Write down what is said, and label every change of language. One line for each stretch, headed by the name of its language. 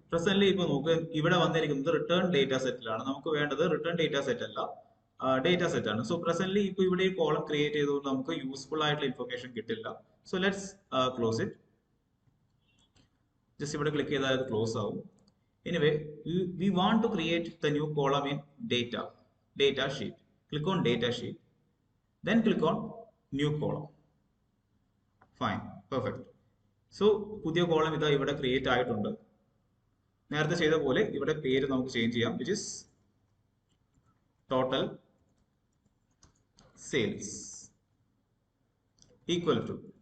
Malayalam: Presently ഇപ്പൊ നമുക്ക് ഇവിടെ വന്നിരിക്കുന്നത് റിട്ടേൺ ഡേറ്റ സെറ്റിലാണ്. നമുക്ക് വേണ്ടത് റിട്ടേൺ ഡേറ്റ സെറ്റ് അല്ല, ഡേറ്റ സെറ്റ് ആണ്. സോ പ്രസന്റ്ലി ഇപ്പൊ ഇവിടെ ഈ കോളം ക്രിയേറ്റ് ചെയ്തുകൊണ്ട് നമുക്ക് യൂസ്ഫുൾ ആയിട്ടുള്ള ഇൻഫർമേഷൻ കിട്ടില്ല.
English: So let's close it.
Malayalam: Just ഇവിടെ ക്ലിക്ക് ചെയ്താൽ അത് ക്ലോസ് ആവും.
English: Anyway we want to create the new column in data sheet. Click on data sheet, then click on new column. Fine, perfect.
Malayalam: So പുതിയ column ഇതാ ഇവിടെ create ആയിട്ടുണ്ട്. നേരത്തെ ചെയ്ത പോലെ ഇവിടെ പേര് നമുക്ക് ചേഞ്ച് ചെയ്യാം,
English: Which is total sales equal to.